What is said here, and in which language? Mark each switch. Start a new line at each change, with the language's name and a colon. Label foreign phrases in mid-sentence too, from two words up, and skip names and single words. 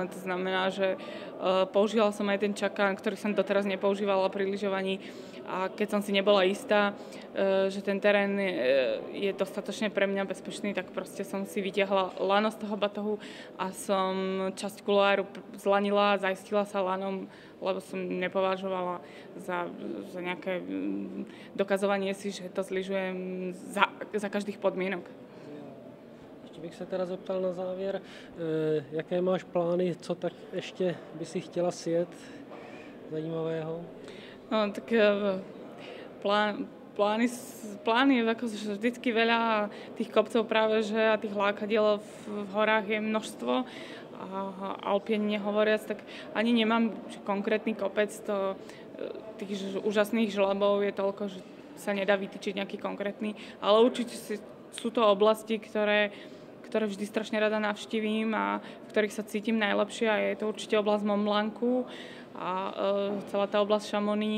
Slovak: To znamená, že použila som aj ten čakán, ktorý som doteraz nepoužívala pri lyžovaní a keď som si nebola istá, že ten terén je dostatočne pre mňa bezpečný, tak proste som si vytiahla lano z toho batohu a som časť kuloáru zlanila a zaistila sa lanom, lebo som nepovažovala za nejaké dokazovanie si, že to zlyžujem za každých podmienok.
Czech: Ještě bych se teda zeptal na závěr, jaké máš plány, co tak ještě by si chtěla sjet zajímavého?
Slovak: No, tak plány je ako vždycky veľa tých kopcov práve, že a tých lákadiel v horách je množstvo a alpien nehovoriac, tak ani nemám konkrétny kopec, tých úžasných žlabov je toľko, že sa nedá vytýčiť nejaký konkrétny, ale určite sú to oblasti, ktoré vždy strašne rada navštívim a v ktorých sa cítim najlepšie a je to určite oblasť Mont Blancu a celá tá oblasť Chamonix.